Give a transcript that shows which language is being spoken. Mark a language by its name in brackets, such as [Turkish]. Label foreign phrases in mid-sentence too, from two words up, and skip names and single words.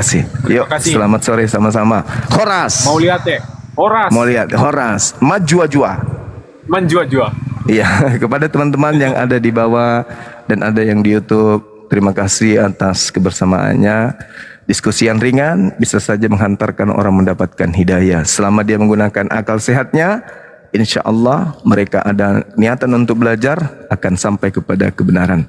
[Indonesian] Makasih. Yuk, Terima kasih. selamat sore sama-sama. Horas. Mau lihat ya? Horas. Mau lihat Horas. Majua-jua. Menjua-jua. Iya, kepada teman-teman yang ada di bawah dan ada yang di YouTube, terima kasih atas kebersamaannya. Diskusi yang ringan bisa saja menghantarkan orang mendapatkan hidayah. Selama dia menggunakan akal sehatnya, [Arabic] إن شاء الله [Indonesian] mereka ada niatan untuk belajar akan sampai kepada kebenaran.